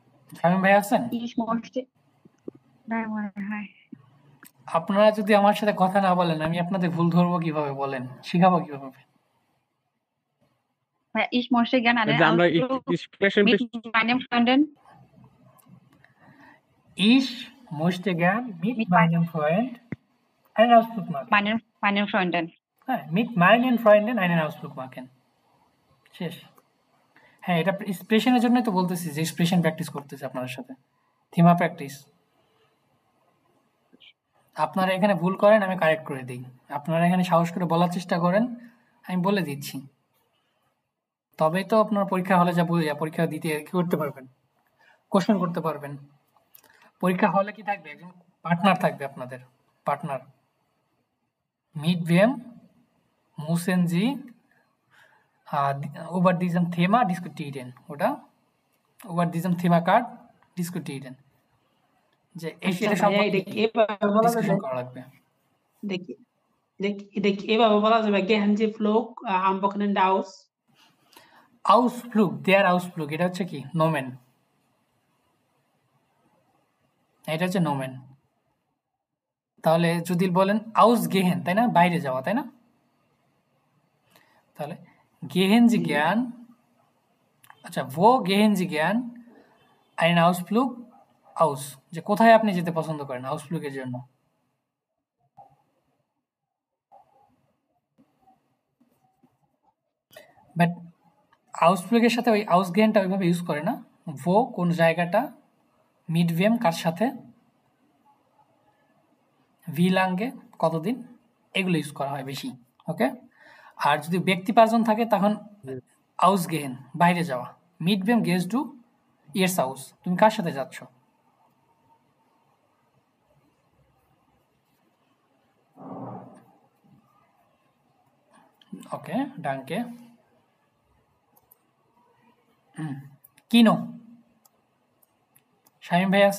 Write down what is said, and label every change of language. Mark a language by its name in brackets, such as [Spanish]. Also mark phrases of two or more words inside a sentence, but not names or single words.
[Bangla] শামীম ভাই আছেন? [German] Ich möchte. [English] Hi. [Bangla] আপনারা যদি আমার সাথে কথা না বলেন আমি আপনাদের ভুল ধরবো কিভাবে বলেন, শিখাবো কিভাবে? [German] Ich möchte gerne einen [Bangla] যে আমরা [German] Ausflug [English] expression [German] mit meinem Freunden. Ich möchte gern mit Mit meinem Freund einen Ausflug machen. meinen Freunden. হ্যাঁ, mit meinen Freunden einen Ausflug machen. [Bangla] শেষ। হ্যাঁ, এটা এক্সপ্রেশনের জন্যই তো বলতেছি যে [English] expression practice [Bangla] করতেছি আপনাদের সাথে, থিমা প্র্যাকটিস। আপনারা এখানে ভুল করেন আমি কারেক্ট করে দিই, আপনারা এখানে সাহস করে বলার চেষ্টা করেন আমি বলে দিচ্ছি, তবেই তো আপনার পরীক্ষা হলে যা পরীক্ষা দিতে কি করতে পারবেন, কোশ্চেন করতে পারবেন। পরীক্ষা হলে কি থাকবে, একজন পার্টনার থাকবে আপনাদের, পার্টনার। [German] Mit wem müssen Sie über diesem Thema diskutieren, oder? Über diesem Thema Card diskutieren. [Bangla] যে এই আচ্ছা সেটা ভাইয়া, এটা কি এভাবে বলা যাবে? ডিসকাশন করা লাগবে। এটা কি এভাবে বলা যাবে? [German] Gehen Sie Flug am Wochenende aus? Ausflug, der Ausflug, [Bangla] এটা হচ্ছে কি নোমেন, এটা হচ্ছে নোমেন। তাহলে যদি বলেন ausgehen, তাই না, বাইরে যাওয়া, তাই না? [German] তাহলে gehen Sie gern, আচ্ছা wo gehen Sie gern einen Ausflug aus, [Bangla] যে কোথায় আপনি যেতে পছন্দ করেন আউসফ্লুগের জন্য। বাট আউসফ্লুগের সাথে ওই ausgehenটা ওইভাবে ইউজ করে না, wo কোন জায়গাটা, [German] mit wem [Bangla] কার সাথে, [German] wie lange [Bangla] কতদিন, এগুলো ইউজ করা হয় বেশি। ওকে, আর যদি ব্যক্তি পাঁচজন থাকে তখন ausgehen বাইরে যাওয়া, [German] mit wem gehst du ihrs Haus, [Bangla] তুমি কার সাথে যাচ্ছ। ওকে, danke. কিনো, শামীম ভাই আছেন?